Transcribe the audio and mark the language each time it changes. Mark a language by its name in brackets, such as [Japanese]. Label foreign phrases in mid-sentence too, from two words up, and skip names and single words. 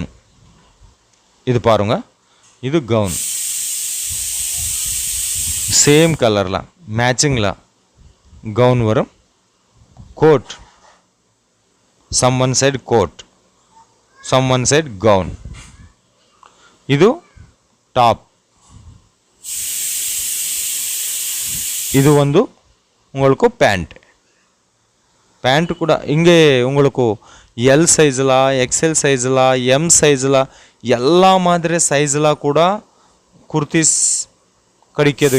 [Tamil] இது பாருங்க, இது கவுன் [English] same colourla [Tamil] மேட்சிங்ல கவுன் வரும். [English] coat, some one side coat, some one side gown. [Tamil] இது டாப். இது வந்து உங்களுக்கு பேண்ட் கூட இங்கே உங்களுக்கு எல் சைஸில், எக்ஸ்எல் சைஸில், எம் சைஸில் எல்லா மாதிரி சைஸில் கூட குர்த்திஸ் கிடைக்கிது.